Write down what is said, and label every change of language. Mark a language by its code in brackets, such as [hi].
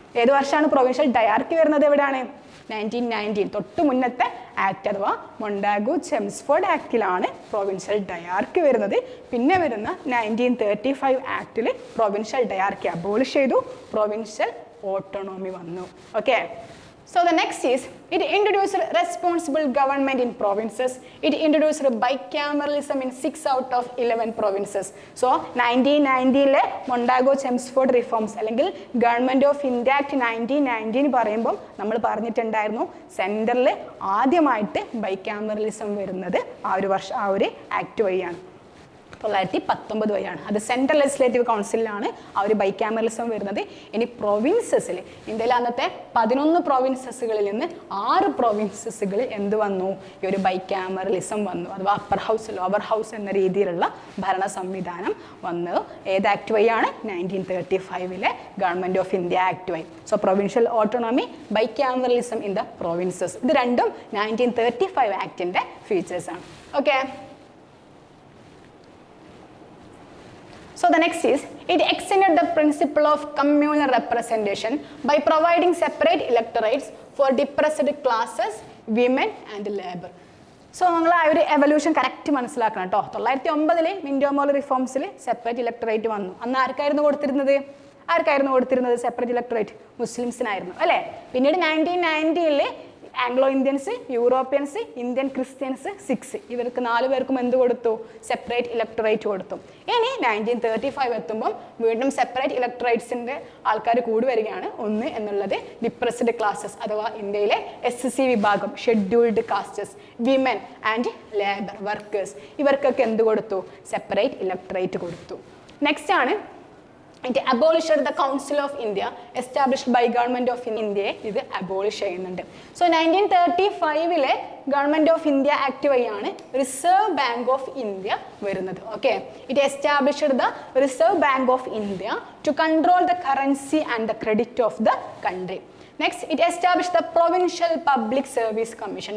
[ml] ഏത് വർഷമാണ് provincial dyarchy വരുന്നത്? എവിടെയാണ്? 1919. തൊട്ട് മുന്നത്തെ ആക്ട് അഥവാ മൊണ്ടാഗു ചെംസ്ഫോർഡ് ആക്ടിലാണ് പ്രൊവിൻഷ്യൽ ഡയാർക്കി വരുന്നത്. പിന്നെ വരുന്ന 1935 ആക്ടിൽ പ്രൊവിൻഷ്യൽ ഡയാർക്കി അബോളിഷ് ചെയ്തു, പ്രൊവിൻഷ്യൽ ഓട്ടോണോമി വന്നു. Okay. [en] So the next is, it introduced responsible government in provinces. It introduced bicameralism in 6 out of 11 provinces. [ml] So 1990 മൊണ്ടാഗോ Chelmsford reforms അല്ലെങ്കിൽ government of India act 1919 പറയുമ്പോൾ നമ്മൾ പറഞ്ഞിട്ടുണ്ടായിരുന്നു സെൻറ്ററിൽ ആദ്യമായിട്ട് ബൈക്യാമറലിസം വരുന്നത് ആ ഒരു ആക്ട് വഴിയാണ്, 1919 വഴിയാണ്. അത് സെൻട്രൽ ലെജിസ്ലേറ്റീവ് കൗൺസിലാണ് ആ ഒരു ബൈക്യാമറലിസം വരുന്നത്. ഇനി പ്രൊവിൻസസിൽ ഇന്ത്യയിലെ അന്നത്തെ 11 പ്രൊവിൻസസുകളിൽ നിന്ന് 6 പ്രൊവിൻസസുകളിൽ എന്ത് വന്നു? ഈ ഒരു ബൈക്യാമറലിസം വന്നു, അഥവാ അപ്പർ ഹൗസ് ലോവർ ഹൗസ് എന്ന രീതിയിലുള്ള ഭരണ സംവിധാനം വന്നത് ഏത് ആക്ട് വഴിയാണ്? 1935 ഗവൺമെൻറ് ഓഫ് ഇന്ത്യ ആക്ട് വഴി. So provincial autonomy, [en] bicameralism in the provinces, [ml] ഇത് രണ്ടും 1935 ആക്ടിൻ്റെ ഫീച്ചേഴ്സാണ്. Okay. [en] So the next is, it extended the principle of communal representation by providing separate electorates for depressed classes, women and labor. [ml] So നിങ്ങൾ ആ ഒരു evolution correct മനസ്സിലാക്കണം കേട്ടോ. 1909 മിൻറ്റോമോൾ റിഫോംസിൽ separate electorate വന്നു. അന്ന് ആർക്കായിരുന്നു കൊടുത്തിരുന്നത് സെപ്പറേറ്റ് ഇലക്ടറേറ്റ്? മുസ്ലിംസിനായിരുന്നു അല്ലേ. പിന്നീട് 1990 Anglo Indians, Europeans, Indian Christians 6 ഇവർക്ക് 4 പേർക്കും എന്ത് കൊടുത്തു? സെപ്പറേറ്റ് ഇലക്ടറേറ്റ് കൊടുത്തു. ഇനി 1935 എത്തുമ്പോൾ വീണ്ടും സെപ്പറേറ്റ് ഇലക്ടറേറ്റ്സിൻ്റെ ആൾക്കാർ കൂടി വരികയാണ്. ഒന്ന് എന്നുള്ളത് ഡിപ്രസ്ഡ് ക്ലാസസ് അഥവാ ഇന്ത്യയിലെ SC വിഭാഗം, scheduled castes, women and labour workers, ഇവർക്കൊക്കെ എന്ത് കൊടുത്തു? സെപ്പറേറ്റ് ഇലക്ടറേറ്റ് കൊടുത്തു. നെക്സ്റ്റ് ആണ്, [en] it abolished the Council of India established by Government of India. [ml] ഇത് അബോളിഷ് ചെയ്യുന്നുണ്ട്. So 1935 government of India act വഴിയാണ് റിസർവ് ബാങ്ക് ഓഫ് ഇന്ത്യ വരുന്നത്. Okay. [en] It established the reserve bank of India to control the currency and the credit of the country. Next, it establish the provincial public service commission.